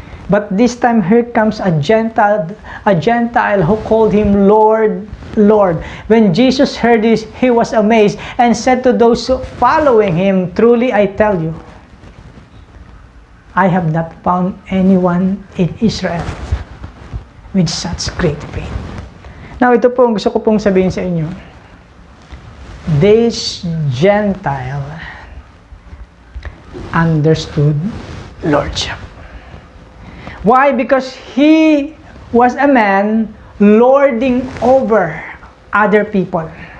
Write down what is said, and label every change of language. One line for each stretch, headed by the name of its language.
English: But this time here comes a Gentile who called him Lord, Lord. When Jesus heard this, he was amazed and said to those following him, truly I tell you, I have not found anyone in Israel with such great faith.
Filipino: Now, ito po ang gusto ko pong sabihin sa inyo.
English: This Gentile understood Lordship. Why? Because he was a man lording over other people.